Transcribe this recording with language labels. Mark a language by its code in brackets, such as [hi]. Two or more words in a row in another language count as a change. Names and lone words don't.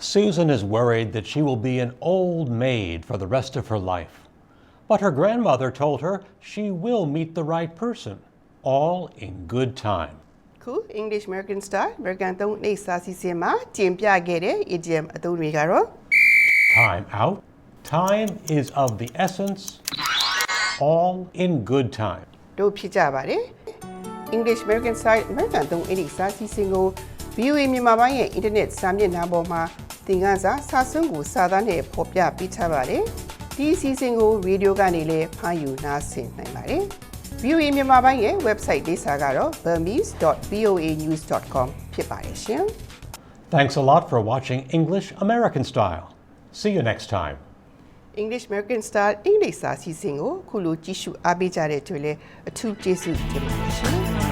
[en] Susan is worried that she will be an old maid for the rest of her life. But her grandmother told her she will meet the right person, all in good time. [my] ခု English American Style American သုံးအိတ်စာစီစဉ်မှာတင်ပြခဲ့တဲ့ idiom အသုံးတွေကတော့ [en] Time out. Time is of the essence, all in good time. [my] တို့ဖြစ်ကြပါတယ် English American Style American သုံးအိတ်စာစီစဉ်ကို VOA မြန်မာပိုင်းရဲ့ internet စာမျက်နှာပေါ်မှာသင်ခန်းစာစာစွမ်းကိုစာသားနဲ့ဖော်ပြပေးထားပါတယ်ဒီအစီအစဉ်ကို radio ကနေလည်းဖမ်းယူနားဆင်နိုင်ပါတယ် VOA မြန်မာပိုင်းရဲ့ website လေးစာကတော့ burmese.voanews.com ဖြစ်ပါတယ်ရှင် [en] Thanks a lot for watching English American Style. See you next time. [my] English American Style English စာစီစဉ်ကိုခုလိုကြည့်ရှုအားပေးကြတဲ့အတွက်လည်းအထူးကျေးဇူးတင်ပါတယ်ရှင်